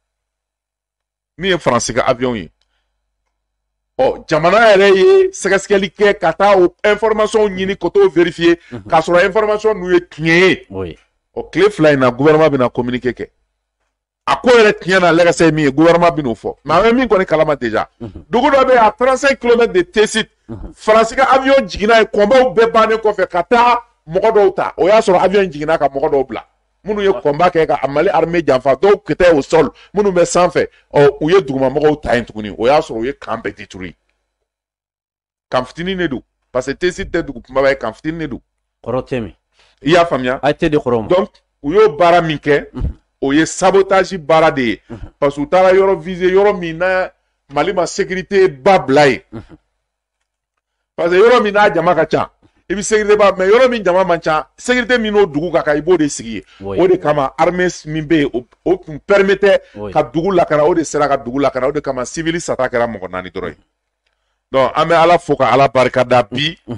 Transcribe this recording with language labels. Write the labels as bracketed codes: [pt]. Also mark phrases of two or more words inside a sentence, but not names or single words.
[bm] min ye faransi ka avion ye jamana yɛrɛ ye sɛgɛsɛgɛli kɛ ka taa o information ɲini ka t'o vérifier k'a sɔrɔ information ninnu ye tiɲɛ ye tile fila in na gouvernement bɛna communiqué kɛ a ko yɛrɛ tiɲɛ na lɛgɛsɛ ye min ye gouvernement bɛn'o fɔ mais an bɛ min kɔni kalama déjà dugu dɔ bɛ yen [fr] à 35 km de [bm] T-site faransi ka avion jiginna ye combat bɛɛ bannen kɔfɛ ka taa mɔgɔ dɔw ta o y'a sɔrɔ avion jiginna ka mɔgɔ dɔw bila minnu ye combat kɛ ka Mali armée janfa dɔw kɛtɛ [fr] au sol [bm] minnu bɛ sanfɛ u ye dugumamɔgɔw ta yen tuguni o y'a sɔrɔ u ye kan bɛɛ détruit kan fitinin de don parce que T-site tɛ dugu kumaba ye kan fitinin de don kɔrɔ tɛ min i y'a faamuya a tɛ de kɔrɔ ma donc u y'o baara min kɛ o ye sabotage baara de ye parce que u taara yɔrɔ viser yɔrɔ min na Mali ma sécurité ba bila ye parce que yɔrɔ min n'a jama ka ca i bɛ sécurité ba mais yɔrɔ min jama man ca sécurité min n'o dugu ka kan i b'o de sigi ye o de kama armée min bɛ yen o tun permettait ka dugu lakana o de sera ka dugu lakana o de kama civil sata kɛra mɔgɔ naani dɔrɔn ye donc an bɛ ala fo ka ala barikada bi